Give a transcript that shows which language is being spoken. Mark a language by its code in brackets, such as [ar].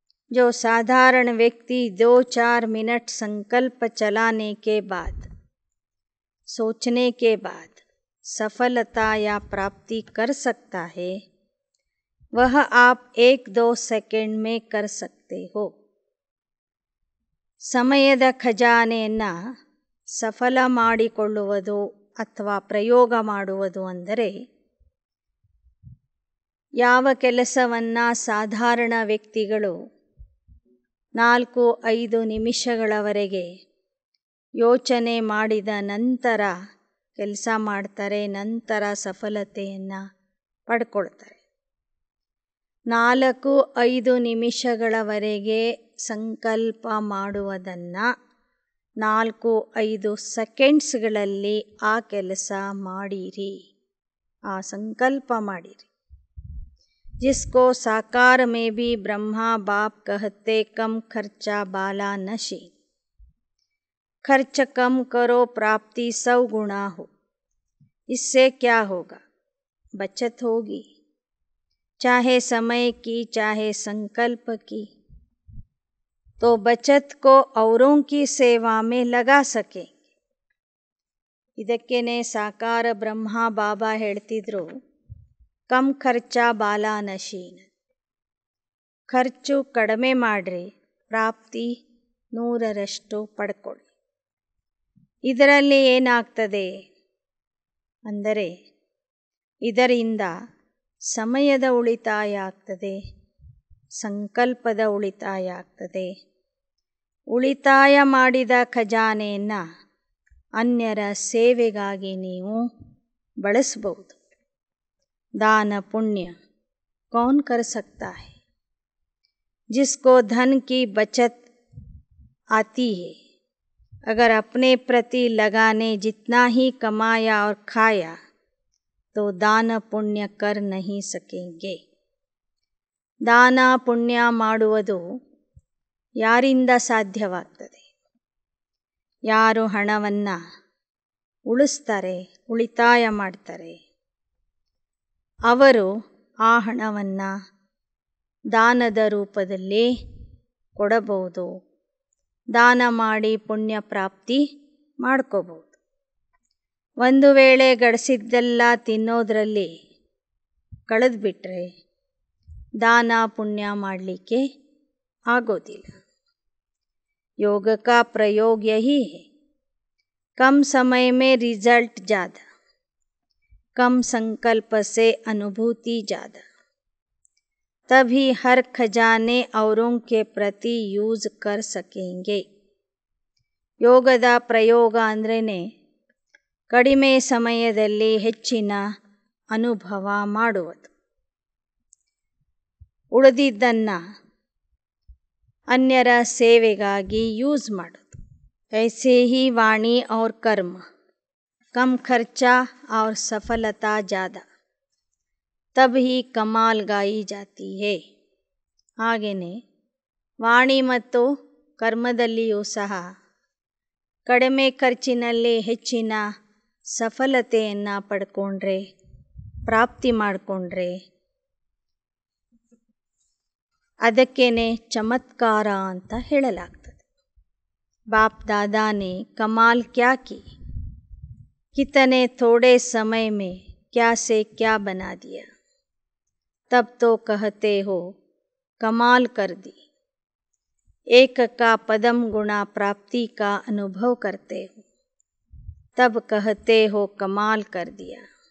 [hi] जो साधारण व्यक्ति 2-4 मिनट संकल्प चलाने के बाद, सोचने के बाद सफलता या प्राप्ति कर सकता है, वह आप 1-2 सेकंड में कर सकते हो. [kn] ಸಮಯದ ಖಜಾನೆಯನ್ನು ಸಫಲ ಮಾಡಿಕೊಳ್ಳುವುದು ಅಥವಾ ಪ್ರಯೋಗ ಮಾಡುವುದು ಅಂದರೆ, ಯಾವ ಕೆಲಸವನ್ನು ಸಾಧಾರಣ ವ್ಯಕ್ತಿಗಳು 4-5 ನಿಮಿಷಗಳವರೆಗೆ ಯೋಚನೆ ಮಾಡಿದ ನಂತರ ಕೆಲಸ ಮಾಡ್ತಾರೆ, ನಂತರ ಸಫಲತೆಯನ್ನು ಪಡ್ಕೊಳ್ತಾರೆ. 4-5 ನಿಮಿಷಗಳವರೆಗೆ ಸಂಕಲ್ಪ ಮಾಡುವುದನ್ನು 4-5 ಸೆಕೆಂಡ್ಸ್ಗಳಲ್ಲಿ ಆ ಕೆಲಸ ಮಾಡಿರಿ, ಆ ಸಂಕಲ್ಪ ಮಾಡಿರಿ. [hi] जिसको साकार में भी ब्रह्मा बाप कहते कम खर्चा बाला नशी. खर्च कम करो, प्राप्ति 100 गुना हो. इससे क्या होगा? बचत होगी, चाहे समय की चाहे संकल्प की. तो बचत को औरों की सेवा में लगा सकेंगे. [kn] ಇದಕ್ಕೇನೆ ಸಾಕಾರ ಬ್ರಹ್ಮ ಬಾಬಾ ಹೇಳ್ತಿದ್ರು, ಕಮ್ ಖರ್ಚಾ ಬಾಲಾ ನಶೀನ್. ಖರ್ಚು ಕಡಿಮೆ ಮಾಡಿರಿ, ಪ್ರಾಪ್ತಿ 100ರಷ್ಟು ಪಡ್ಕೊಳ್ಳಿ. ಇದರಲ್ಲಿ ಏನಾಗ್ತದೆ ಅಂದರೆ, ಇದರಿಂದ ಸಮಯದ ಉಳಿತಾಯ ಆಗ್ತದೆ, ಸಂಕಲ್ಪದ ಉಳಿತಾಯ ಆಗ್ತದೆ. ಉಳಿತಾಯ ಮಾಡಿದ ಖಜಾನೆಯನ್ನು ಅನ್ಯರ ಸೇವೆಗಾಗಿ ನೀವು ಬಳಸಬಹುದು. [hi] दान पुण्य कौन कर सकता है? जिसको धन की बचत आती है, अगर अपने प्रति लगाने जितना ही कमाया और खाया तो दान पुण्य कर नहीं सकेंगे. [kn] ದಾನ ಪುಣ್ಯ ಮಾಡುವುದು ಯಾರಿಂದ ಸಾಧ್ಯವಾಗ್ತದೆ? ಯಾರು ಹಣವನ್ನು ಉಳಿಸ್ತಾರೆ, ಉಳಿತಾಯ ಮಾಡ್ತಾರೆ, ಅವರು ಆ ಹಣವನ್ನು ದಾನದ ರೂಪದಲ್ಲಿ ಕೊಡಬಹುದು. ದಾನ ಮಾಡಿ ಪುಣ್ಯ ಪ್ರಾಪ್ತಿ ಮಾಡ್ಕೋಬಹುದು. ಒಂದು ವೇಳೆ ಗಳಿಸಿದ್ದೆಲ್ಲ ತಿನ್ನೋದ್ರಲ್ಲಿ ಕಳೆದುಬಿಟ್ರೆ ದಾನ ಪುಣ್ಯ ಮಾಡಲಿಕ್ಕೆ ಆಗೋದಿಲ್ಲ. [hi] योग का प्रयोग यही है, कम समय में रिजल्ट ज़्यादा, कम संकल्प से अनुभूति ज़्यादा. तभी हर खजाने औरों के प्रति यूज़ कर सकेंगे. [kn] ಯೋಗದ ಪ್ರಯೋಗ ಅಂದ್ರೇ ಕಡಿಮೆ ಸಮಯದಲ್ಲಿ ಹೆಚ್ಚಿನ ಅನುಭವ ಮಾಡುವುದು. ಉಳಿದಿದ್ದನ್ನು अन्यರ ಸೇವೆಗಾಗಿ ಯೂಸ್ ಮಾಡೋದು. [hi] ऐसे ही वाणी और कर्म कम खर्चा और सफलता ज़्यादा, तब ही कमाल गाई जाती है. [kn] ಹಾಗೆಯೇ ವಾಣಿ ಮತ್ತು ಕರ್ಮದಲ್ಲಿಯೂ ಸಹ ಕಡಿಮೆ ಖರ್ಚಿನಲ್ಲಿ ಹೆಚ್ಚಿನ ಸಫಲತೆಯನ್ನು ಪಡ್ಕೊಂಡ್ರೆ, ಪ್ರಾಪ್ತಿ ಮಾಡಿಕೊಂಡ್ರೆ ಅದಕ್ಕೇನೆ ಚಮತ್ಕಾರ ಅಂತ ಹೇಳಲಾಗ್ತದೆ. [hi] बाप दादा ने कमाल क्या की, कितने थोड़े समय में क्या से क्या बना दिया, तब तो कहते हो कमाल कर दी. एक का पदम गुणा प्राप्ति का अनुभव करते हो, तब कहते हो कमाल कर दिया.